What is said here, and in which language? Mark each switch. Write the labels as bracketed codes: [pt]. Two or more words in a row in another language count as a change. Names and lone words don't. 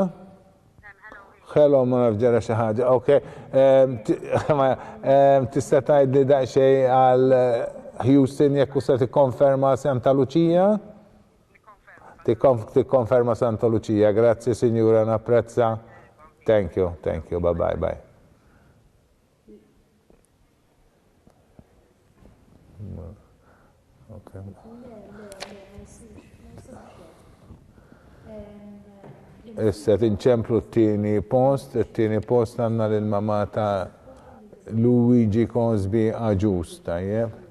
[mt] Hello, ma nafġara xi ħaġa, okay. Tista' tgħidli daqsxejn għal Houston jekk se tikkonferma Santa Lucia? Tikkonferma Santa Lucia, grazzi Signora, napprezza. [en] Thank you, bye. [mt] Okay. Issa tinċemplu t-tieni post għandna lill-mama ta' Luigi Cosby Agius, tajjeb.